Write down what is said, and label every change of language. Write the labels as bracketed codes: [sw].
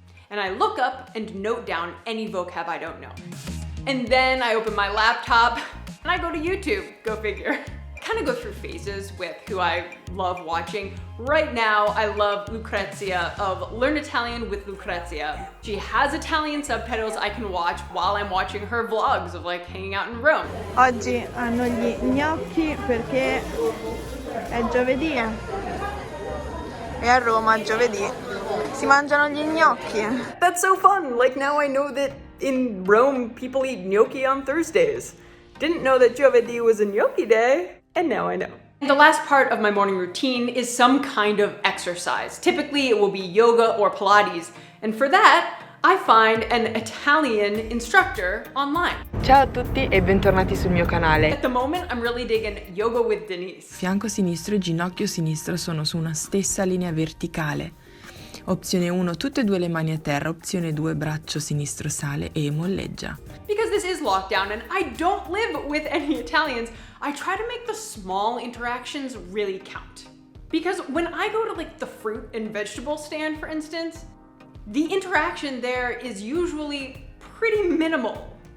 [en] And I look up and note down any vocab I don't know. And then I open my laptop and I go to YouTube, go figure. I kind of go through phases with who I love watching. Right now, I love Lucrezia of Learn Italian with Lucrezia. She has Italian subtitles I can watch while I'm watching her vlogs of like hanging out in Rome. [it] Oggi hanno gli gnocchi perché è giovedì. E a Roma giovedì si mangiano gli gnocchi. [en] That's so fun! Like now I know that in Rome people eat gnocchi on Thursdays. Didn't know that giovedì was a gnocchi day, and now I know. The last part of my morning routine is some kind of exercise. Typically it will be yoga or Pilates, and for that I find an Italian instructor online. [it] Ciao a tutti e bentornati sul mio canale. [en] At the moment I'm really digging Yoga with Denise. [it] Fianco sinistro e ginocchio sinistro sono su una stessa linea verticale. Opzione 1, tutte e due le mani a terra. Opzione 2, braccio sinistro sale e molleggia. [en] Because this is lockdown and I don't live with any Italians, I try to make the small interactions really count. Because when I go to like the fruit and vegetable stand, for instance, the interaction there is usually pretty minimal.